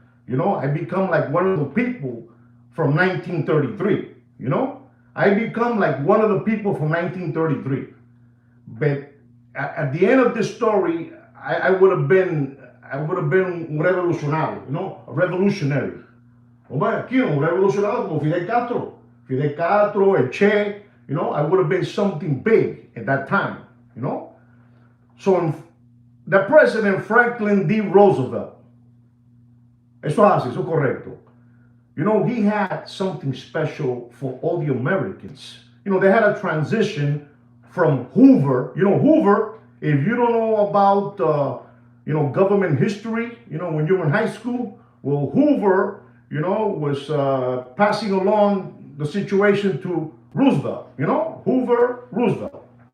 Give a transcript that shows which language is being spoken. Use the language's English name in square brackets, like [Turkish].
[English] I become like one of the people from 1933, I become like one of the people from 1933. But at the end of this story, I would have been revolutionary, a revolutionary. [Spanish] Aquí, un revolucionario como Fidel Castro. [English] Fidel Castro, El Che, I would have been something big at that time, So the president, Franklin D. [Spanish] Roosevelt, eso es así, eso es correcto. [English] He had something special for all the Americans. They had a transition from Hoover. Hoover If you don't know about, government history, when you were in high school, well, Hoover, was passing along the situation to Roosevelt, Hoover, Roosevelt.